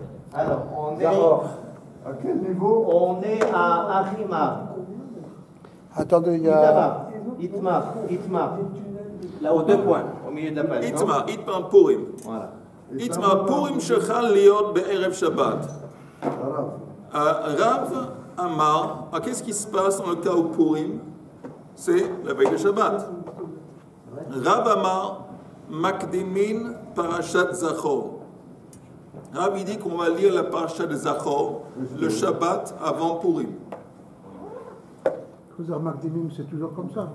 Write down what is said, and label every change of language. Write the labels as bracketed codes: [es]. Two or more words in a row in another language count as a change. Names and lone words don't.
[fr] Alors, on est... À quel niveau? On est à Achimar. Attendez, il y a... Itmar. Là, aux 2 points, au milieu de la page. [he] איתמר פורים. [fr] Voilà. [he] איתמר פורים שחל להיות בערב שבת. רב אמר, [fr] qu'est-ce qui se passe dans le cas où Purim? C'est la veille de Shabbat. [he] רב אמר מקדימין פרשת זכור. [fr] Rav il dit qu'on va lire la Parashat de Zachor le Shabbat avant Purim. Vous avez remarqué, c'est toujours comme ça.